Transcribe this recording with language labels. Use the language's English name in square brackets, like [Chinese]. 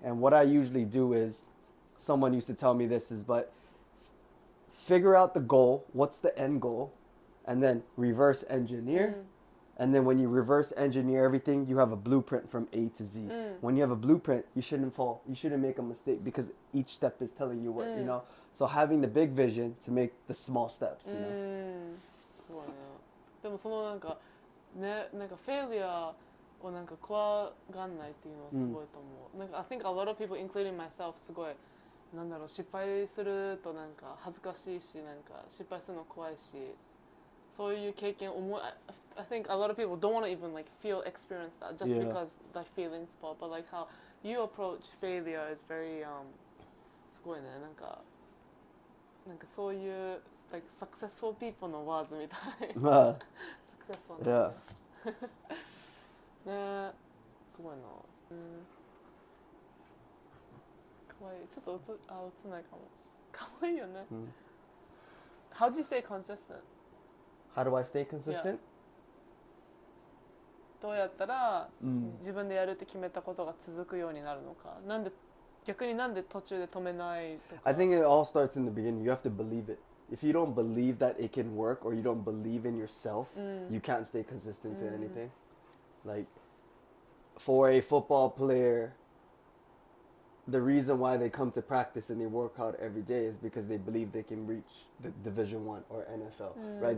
[English] And what I usually do is, someone used to tell me this but figure out the goal, what's the end goal, and then reverse engineer. And then when you reverse engineer everything, you have a blueprint from A to Z. When you have a blueprint, you shouldn't fall. You shouldn't make a mistake because each step is telling you what, So having the big vision to make the small steps, [Japanese] そうね。でもそのフェイリアを怖がんないっていうのはすごいと思う。 [English] I think a lot of people, including myself, [Japanese] すごい失敗すると恥ずかしいし失敗するの怖いし、そういう経験 [English] I think a lot of people don't want to even experience that just because the feelings but how you approach failure is very [Japanese] すごいね、なんかそういう [English] like successful people の words みたい。 [Japanese] successful ね。 [English] Yeah. [Japanese] ね、すごいな。かわいい。ちょっと映んないかも。かわいいよね。 [English] How do you stay consistent? How do I stay consistent? [Japanese] どうやったら自分でやるって決めたことが続くようになるのか。逆になんで途中で止めないとか。 [English] I think it all starts in the beginning. You have to believe it. If you don't believe that it can work or you don't believe in yourself, you can't stay consistent to anything. Like, for a football player, the reason why they come to practice and they work out every day is because they believe they can reach the Division 1 or NFL, right?